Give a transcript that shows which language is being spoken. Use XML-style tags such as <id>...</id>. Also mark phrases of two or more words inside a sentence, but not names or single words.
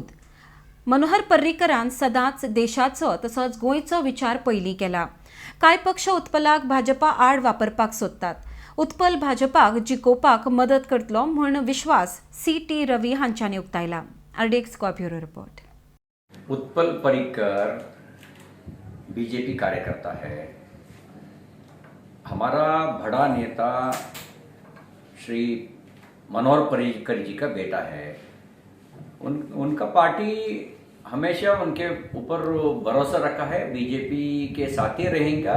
<kok>मनोहर पर्रीकरान सदांच देशाचो तसोच गोंयचो विचार पयलीं केला. कांय पक्ष उत्पलाक भाजपा आड वापरपाक सोदतात. उत्पल भाजपाक जिखोवपाक मदत करतलो म्हूण विश्वास सी.टी. रवी हांच्यांनी उक्तायला. आरडीएक्स ब्युरो रिपोर्ट.</kok> <hi>उत्पल पर्रीकर बीजेपी कार्यकर्ता है. हमारा बड़ा नेता श्री मनोहर पर्रीकर जी का बेटा है. उनका पार्टी हमेशा उनके ऊपर भरोसा रखा है. बीजेपी के साथ ही रहेगा.</hi>